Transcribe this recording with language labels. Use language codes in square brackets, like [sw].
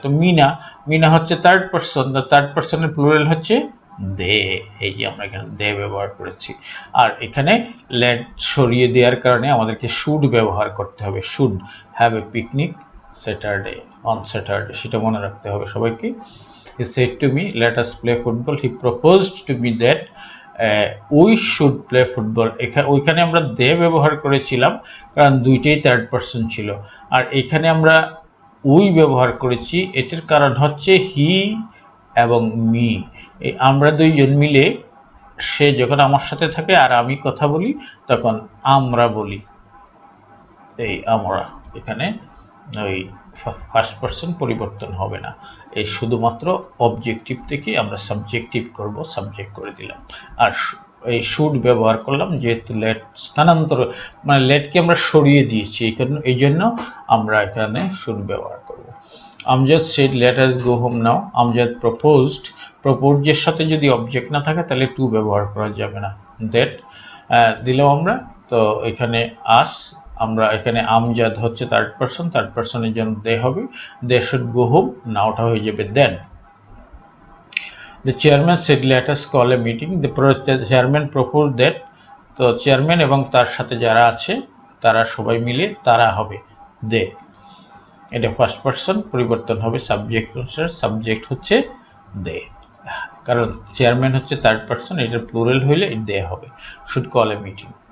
[bn] তো মিনা হচ্ছে third person, third পারসনের plural হচ্ছে দে, এই যে আমরা এখানে দে ব্যবহার করেছি। আর এখানে লেট সরিয়ে দেওয়ার কারণে আমাদেরকে শুড ব্যবহার করতে হবে। [en] should have a picnic Saturday, on Saturday, [bn] সেটা মনে রাখতে হবে সবাইকে। [en] He said to me, let us play football. He proposed to me that we should play football. [bn] ওইখানে আমরা দে ব্যবহার করেছিলাম কারণ দুইটাই থার্ড পারসন ছিল, আর এখানে আমরা উই ব্যবহার করেছি, এটার কারণ হচ্ছে হি এবং মি, আমরা দুইজন মিলে, সে যখন আমার সাথে থাকে আর আমি কথা বলি তখন আমরা বলি, এই আমরা, এখানে ওই ফার্স্ট পারসন পরিবর্তন হবে না, এই শুধুমাত্র অবজেক্টিভ থেকে আমরা সাবজেক্টিভ করব, সাবজেক্ট করে দিলাম। আর এই শুড ব্যবহার করলাম, যেহেতু লেট স্থানান্তর মানে লেটকে আমরা সরিয়ে দিয়েছি, এই জন্য আমরা এখানে শুড ব্যবহার করব। Amjad [en] Said let us go home now. [bn] Amjad proposed, প্রপোজের সাথে যদি অবজেক্ট না থাকে তাহলে টু ব্যবহার করা যাবে না। দ্যাট দিলাম আমরা, তো এখানে আস, আমরা এখানে আমজাদ হচ্ছে থার্ড পারসনের জন্য দে হবে, [en] they should go home, [bn] নাওটা হয়ে যাবে দেন। [en] The chairman said let us call a meeting. The chairman proposed that, [bn] তো চেয়ারম্যান এবং তার সাথে যারা আছে তারা সবাই মিলে তারা হবে দে। এটা ফার্স্ট পারসন, পরিবর্তন হবে সাবজেক্ট অনুসারে, সাবজেক্ট হচ্ছে দে, কারণ চেয়ারম্যান হচ্ছে থার্ড পারসন, এটা প্লুরাল হইলে দে হবে। [en] Should call a meeting.